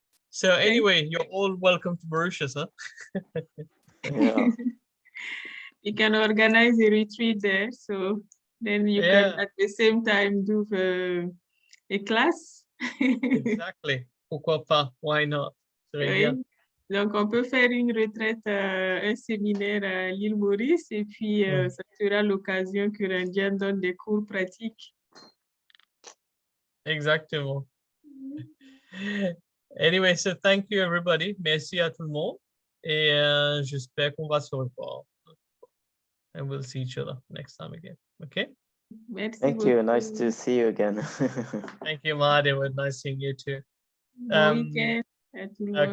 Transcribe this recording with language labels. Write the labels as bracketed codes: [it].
[en] So anyway, you're all welcome to Mauritius, huh? You can organize a retreat there, so then you can at the same time do a class. Exactly. [fr] Pourquoi pas? [en] Why not? [fr] Donc, on peut faire une retraite, un séminaire à l'île Maurice, et puis ça sera l'occasion que Rainjan donne des cours pratiques. Exactement. [en] Anyway, so thank you everybody. [fr] Merci à tout le monde. Et j'espère qu'on va se revoir. [en] And we'll see each other next time again. Okay? [fr] Merci [en] Thank you. Nice to see you again. Thank you, Mahad. It was nice seeing you too. [fr] Bon week-end à tout le monde.